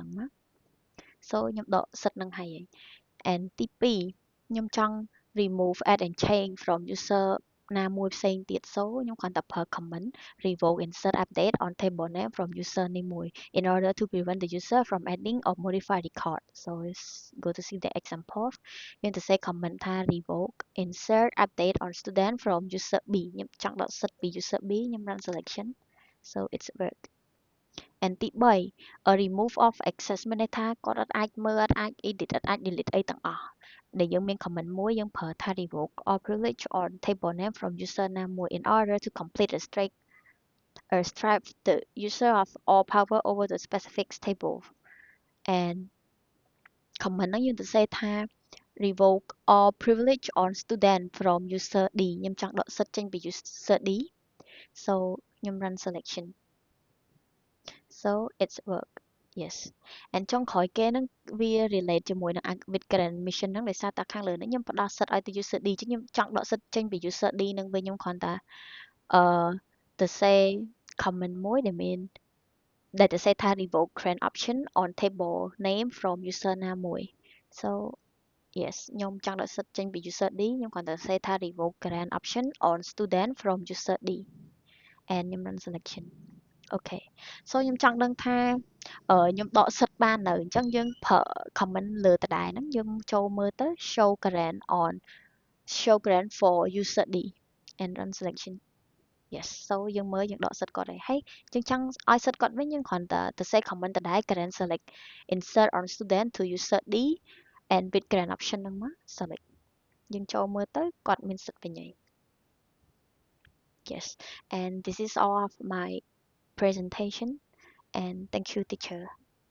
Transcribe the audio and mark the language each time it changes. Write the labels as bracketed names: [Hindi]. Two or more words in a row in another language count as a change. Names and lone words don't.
[Khmer] ហ្នឹងមក so ខ្ញុំដកសិទ្ធហ្នឹងហើយ and ទី2ខ្ញុំចង់ [English] remove add and change from user [Khmer] ណាមួយផ្សេងទៀត so ខ្ញុំគ្រាន់តែប្រើ [English] comment revoke insert update on table name from user [Khmer] នេះមួយ in [English] order to prevent the user from adding or modify record so let's go to see the example [Khmer] យើងទៅសេ [English] comment ថា revoke insert update on student from user B [Khmer] ខ្ញុំចង់ដកសិទ្ធពី user B ខ្ញុំ [English] run selection so it's work and [Khmer] ទី3 remove of access មានន័យថាគាត់អត់ អាចមើលអត់អាច edit អត់អាច delete អីទាំងអស់ដែលយើងមាន comment មួយយើងប្រើថា [English] revoke all privilege on table name from user [Khmer] ណាមួយ [English] in order to complete a stripe the user of all power over the specific table and comment [Khmer] ហ្នឹងយើងទៅសេថា [English] revoke all privilege on student from user D [Khmer] ខ្ញុំចង់ដកសិទ្ធចេញពី user D so ខ្ញុំ [English] run selection so it's work yes and [Khmer] ចុងក្រោយគេហ្នឹងវា relate ជាមួយនឹង [English] with grant mission [Khmer] ហ្នឹងដោយសារតែខាងលើនេះខ្ញុំផ្ដល់សិទ្ធឲ្យទៅ user D ចឹងខ្ញុំ ចង់ដកសិទ្ធចេញពី user D ហ្នឹងវិញខ្ញុំគ្រាន់តែទៅ [English] say comment [Khmer] មួយដែលមានដែលទៅ say ថា [English] revoke grant option on table name from user [Khmer] ណាមួយ [English] so yes [Khmer] ខ្ញុំចង់ដកសិទ្ធចេញពី user D ខ្ញុំគ្រាន់តែ say ថា [English] revoke grant option on student from user D and [Khmer] ខ្ញុំ [English] run selection [Khmer] អូខេ so ខ្ញុំចង់ដឹងថាខ្ញុំដកសិទ្ធបាននៅអញ្ចឹងយើងប្រើ comment លើដដែលហ្នឹងយើងចូលមើលទៅ show [English] grant for user D and run selection yes so [Khmer] យើងមើលយើងដកសិទ្ធគាត់ហើយយើងចង់ឲ្យសិទ្ធគាត់វិញយើងគ្រាន់តែទៅ [English] say comment [Khmer] ដដែល [English] grant select insert on student to user D and with grant option [Khmer] ហ្នឹងមក select យើងចូលមើលទៅគាត់មានសិទ្ធវិញហើយ [English] yes and this is all of my presentation and thank you teacher